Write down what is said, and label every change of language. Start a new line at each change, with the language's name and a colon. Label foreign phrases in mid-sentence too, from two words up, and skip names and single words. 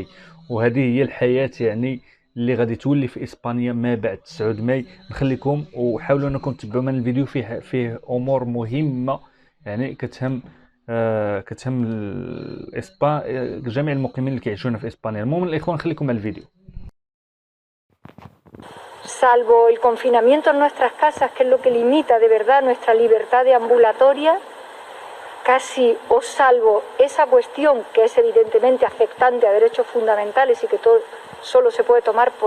Arabic: وهذه هي الحياه يعني اللي غادي تولي في اسبانيا ما بعد 9 ماي. نخليكم وحاولوا انكم تتبعوا من الفيديو، فيه امور مهمه يعني كتهم جميع المقيمين اللي كيعيشون في اسبانيا. المهم الاخوان خليكم مع الفيديو.
Spanish: Salvo el confinamiento en nuestras casas, que es lo que limita de verdad nuestra libertad deambulatoria, casi o salvo esa cuestión que es evidentemente afectante a derechos fundamentales y que todo solo se puede tomar por